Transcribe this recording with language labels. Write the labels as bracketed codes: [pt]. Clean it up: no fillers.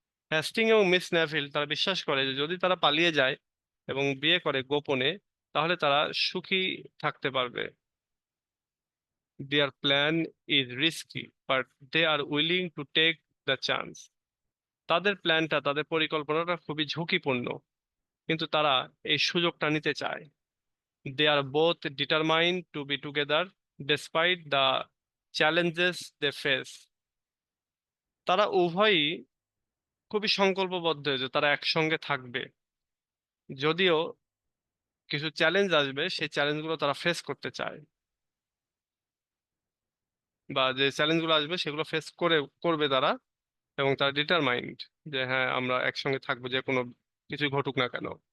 [bn] হ্যাস্টিং এবং miss Neville তারা বিশ্বাস করে যে যদি তারা পালিয়ে যায় এবং বিয়ে করে গোপনে, তাহলে তারা সুখী থাকতে পারবে। [en] Their plan is risky, but they are willing to take the chance. [bn] তাদের প্ল্যানটা, তাদের পরিকল্পনাটা খুবই ঝুঁকিপূর্ণ, কিন্তু তারা এই সুযোগটা নিতে চায়। [en] They are both determined to be together despite the challenges they face. [bn] তারা উভয়ই খুবই সংকল্পবদ্ধ যে তারা একসঙ্গে থাকবে, যদিও কিছু চ্যালেঞ্জ আসবে, সেই চ্যালেঞ্জগুলো তারা ফেস করতে চায়, বা যে চ্যালেঞ্জগুলো আসবে সেগুলো ফেস করবে তারা, এবং তারা ডিটারমাইন্ড যে হ্যাঁ আমরা একসঙ্গে থাকবো, যে কোনো কিছু ঘটুক না কেন।